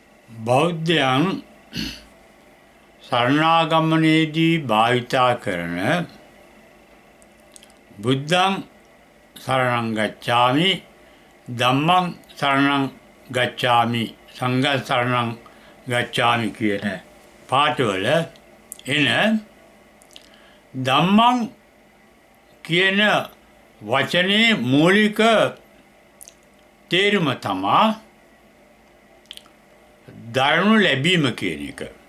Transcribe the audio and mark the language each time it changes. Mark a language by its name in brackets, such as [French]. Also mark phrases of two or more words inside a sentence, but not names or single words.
[Sinhala] බෞද්ධයන් සරණාගමනයේදී භාවිතා කරන [Pali] බුද්ධං සරණං ගච්ඡාමි ධම්මං සරණං ගච්ඡාමි සංඝං සරණං ගච්ඡාමි [Sinhala] කියන පාඨවල එන ධම්මං කියන වචනේ මූලික තේරුම තමයි දරනු ලැබීම කියන එක.